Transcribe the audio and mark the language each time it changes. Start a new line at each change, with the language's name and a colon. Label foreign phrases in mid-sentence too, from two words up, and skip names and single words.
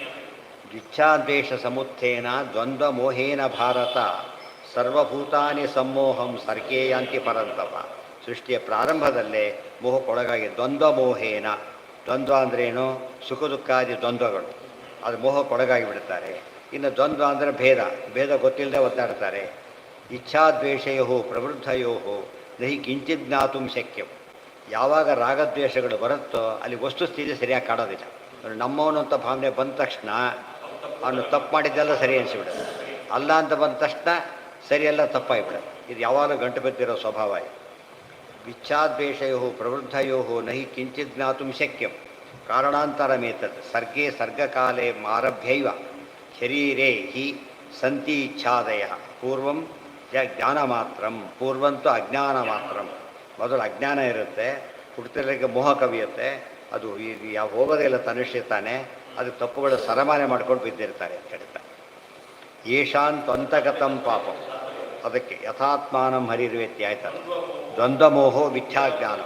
Sanskrit: ಇಚ್ಛಾದ್ವೇಷ ಸಮುತ್ಥೇನ ದ್ವಂದ್ವ ಮೋಹೇನ ಭಾರತ ಸರ್ವಭೂತಾನಿ ಸಮ್ಮೋಹಂ ಸರ್ಗೇ ಯಾಂತಿ ಪರಂತಪ.
Kannada: ಸೃಷ್ಟಿಯ ಪ್ರಾರಂಭದಲ್ಲೇ ಮೋಹಕ್ಕೊಳಗಾಗಿ
Sanskrit: ದ್ವಂದ್ವ ಮೋಹೇನ.
Kannada: ದ್ವಂದ್ವ ಅಂದ್ರೇನು? ಸುಖ ದುಃಖಾದಿ ದ್ವಂದ್ವಗಳು, ಅದು ಮೋಹಕ್ಕೊಳಗಾಗಿ ಬಿಡ್ತಾರೆ. ಇನ್ನು ದ್ವಂದ್ವ ಅಂದರೆ ಭೇದ ಗೊತ್ತಿಲ್ಲದೆ ಒದ್ದಾಡ್ತಾರೆ.
Sanskrit: ಇಚ್ಛಾದ್ವೇಷಯೋ ಪ್ರವೃದ್ಧಯೋ ನಹಿ ಕಿಂಚಿತ್ ಜ್ಞಾತುಂ ಶಕ್ಯಂ.
Kannada: ಯಾವಾಗ ರಾಗದ್ವೇಷಗಳು ಬರುತ್ತೋ ಅಲ್ಲಿ ವಸ್ತುಸ್ಥಿತಿ ಸರಿಯಾಗಿ ಕಾಣೋದಿಲ್ಲ. ನಮ್ಮವನು ಅಂತ ಭಾವನೆ ಬಂದ ತಕ್ಷಣ ಅವನು ತಪ್ಪು ಮಾಡಿದ್ದೆಲ್ಲ ಸರಿ ಅನಿಸಿಬಿಡೋದು, ಅಲ್ಲ ಅಂತ ಬಂದ ತಕ್ಷಣ ಸರಿಯೆಲ್ಲ ತಪ್ಪಾಗಿಬಿಡೋದು. ಇದು ಯಾವಾಗಲೂ ಗಂಟು ಬಿದ್ದಿರೋ ಸ್ವಭಾವ.
Sanskrit: ಇಚ್ಛಾದ್ವೇಷಯೋ ಪ್ರವೃದ್ಧಯೋ ನಹಿ ಕಿಂಚಿತ್ ಜ್ಞಾತುಂ ಶಕ್ಯಂ ಕಾರಣಾಂತರಮೇತತ್ ಸರ್ಗೇ ಸರ್ಗಕಾಲೇ ಆರಭ್ಯೈವ ಶರೀರೇ ಹಿ ಸಂತಿ ಇಚ್ಛಾದಯ ಪೂರ್ವಂ ಜ್ಞಾನ ಮಾತ್ರಂ ಪೂರ್ವಂತೂ ಅಜ್ಞಾನ ಮಾತ್ರಂ.
Kannada: ಮೊದಲು ಅಜ್ಞಾನ ಇರುತ್ತೆ, ಹುಟ್ಟುತ್ತಿರಲಿಕ್ಕೆ ಮೋಹ ಕವಿಯುತ್ತೆ, ಅದು ಯಾವ ಹೋಗೋದೆಲ್ಲ ತನಿಷ್ಠಿತಾನೆ, ಅದು ತಪ್ಪುಗಳು ಸರಮಾನೆ ಮಾಡ್ಕೊಂಡು ಬಿದ್ದಿರ್ತಾರೆ ಅಂತ ಹೇಳ್ತಾರೆ.
Sanskrit: ಯೇಷಾಂತ್ ಅಂತಗತಂ ಪಾಪಂ.
Kannada: ಅದಕ್ಕೆ
Sanskrit: ಯಥಾತ್ಮಾನಂ ಹರಿರ್ವೇತ್ತಿ
Kannada: ಆಯ್ತಲ್ಲ.
Sanskrit: ದ್ವಂದ್ವಮೋಹೋ ಮಿಥ್ಯಾಜ್ಞಾನ.